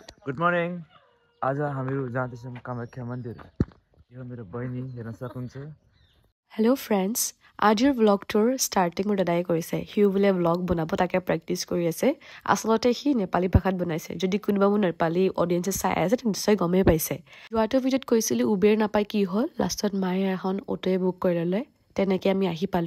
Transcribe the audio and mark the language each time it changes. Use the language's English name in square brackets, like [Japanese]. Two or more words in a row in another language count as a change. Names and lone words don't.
[English] Good morning. [Nepali] आज हामीहरू जाँदैछौँ कामाख्या मन्दिर। यो मेरो बहिनी हेर्न सक्नुहुन्छ। [English] Hello friends, [Assamese] আজিৰ ব্লগটোৰ ষ্টাৰ্টিং মোৰ দাদাই কৰিছে। হিউ বোলে ব্লগ বনাব তাকে প্ৰেক্টিছ কৰি আছে। আচলতে সি নেপালী ভাষাত বনাইছে। যদি কোনোবা মোৰ নেপালী অডিয়েন্সে চাই আছে নিশ্চয় গমেই পাইছে। যোৱাটো ভিডিঅ'ত কৈছিলো উবেৰ নাপায় কি হ'ল, লাষ্টত মায়ে এখন অটোৱে বুক কৰি ল'লে। তেনেকে আমি আহি পালো।